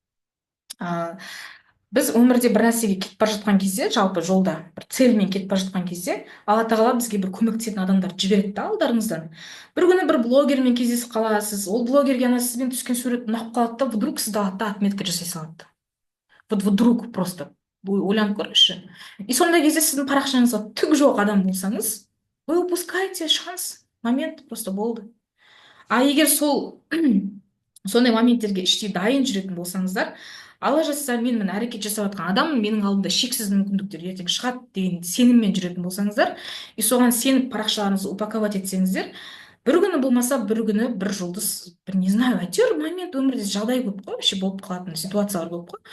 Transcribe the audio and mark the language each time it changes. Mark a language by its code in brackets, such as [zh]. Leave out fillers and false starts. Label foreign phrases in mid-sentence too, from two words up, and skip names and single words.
[kk] Біз өмірде бір нәрсеге кетіп бара жатқан кезде, жалпы жолда бір цельмен кетіп бара жатқан кезде, Алла тағала бізге бір көмектесетін адамдар жібереді да алдарыңыздан. Бір күні бір блогермен кездесіп қаласыз, ол блогерге ана сізбен түскен сурет ұнап қалады да, вдруг сізді алады да отметка жасай салады. [ru] Вот вдруг просто [kk] ойланып көріңізші. И сондай кезде сіздің парақшаңызға түк жоқ адам болсаңыз, [ru] вы упускаете шанс, момент просто болды. [kk] А егер сондай моменттерге іштей дайын жүретін болсаңыздар, Алла жазса, мен әрекет жасап жатқан адам менің алдымда шексіз мүмкіндіктер ертең шығады деген сеніммен жүретін болсаңыздар, и соған сеніп парақшаларыңызды упаковать етсеңіздер, бір күні болмаса бір күні бір жұлдыз, бір [ru] не знаю, [kk] әйтеуір момент өмірде жағдай көп қой, вообще болып қалатын ситуациялар көп қой.